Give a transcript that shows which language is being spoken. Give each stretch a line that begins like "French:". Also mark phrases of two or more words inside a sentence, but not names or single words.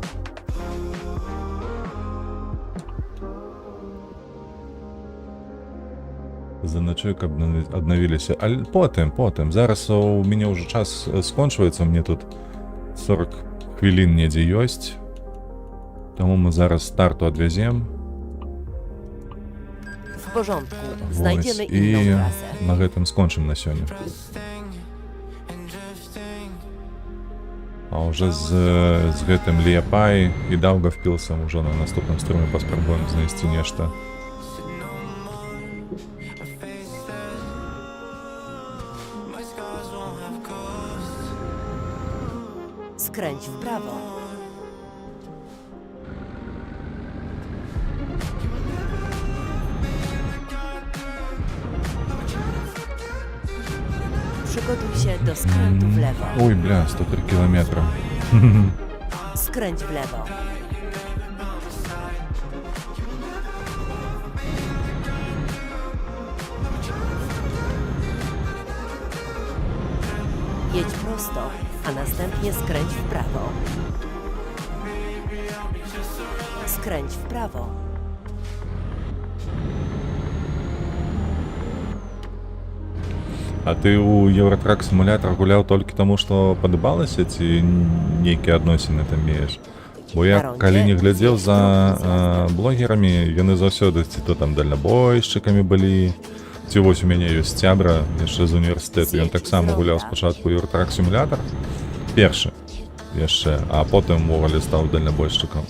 Belarusian: Заначуй, каб аднавіліся. Але потым. Зараз у мяне ўжо час скончваецца. Мне тут 40 хвілін недзе ёсць. Таму мы зараз Тарту адвязем.
Polish: W porządku.
Belarusian: Вось.
Polish: Znajdziemy
Belarusian: І
Polish: inną trasę.
Belarusian: на гэтым скончым на сёння. А уже з гэтым Лієпай і Даўгавпілсам ужо на наступным струме паспрабуем знайсці нешта.
Polish: Skręć w prawo. Przygotuj się do skrętu w lewo.
Belarusian: Ой, бля, 103 кілометра.
Polish: Skręć w lewo. Jedź prosto, a następnie skręć w prawo. Skręć w prawo.
Belarusian: А ты у Евротрак симулятор гуляў толькі таму, што падабалася ці нейкія адносіны там мееш? Бо я калі не глядзеў за блогерамі, яны заўсёды ці то там дальнабойшчыкамі былі, ці вось у мяне ёсць сябра яшчэ з універсітэту, ён таксама гуляў спачатку у Евротрак симулятор, першы яшчэ, а потым увогуле стаў дальнабойшчыкам.